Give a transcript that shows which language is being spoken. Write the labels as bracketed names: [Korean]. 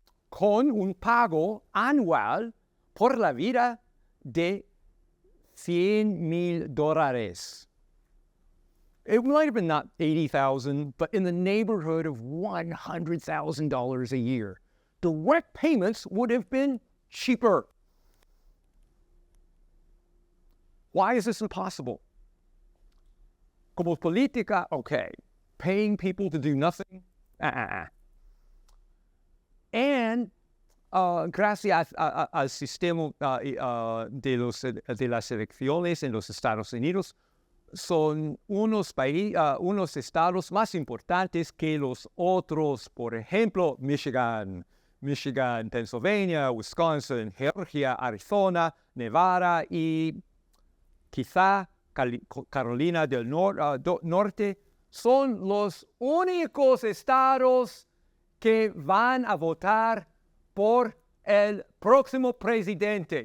[Spanish] Con un pago anual por la vida de $100,000. [English] It might have been not $80,000, but in the neighborhood of $100,000 a year. Direct payments would have been cheaper. Why is this impossible? [Spanish] Como política, [English] okay. Paying people to do nothing? [Spanish] And gracias al sistema de las elecciones en los Estados Unidos, son unos estados más importantes que los otros. Por ejemplo, Michigan, Pennsylvania, Wisconsin, Georgia, Arizona, Nevada y quizá Carolina del Norte son los únicos estados que van a votar por el próximo presidente.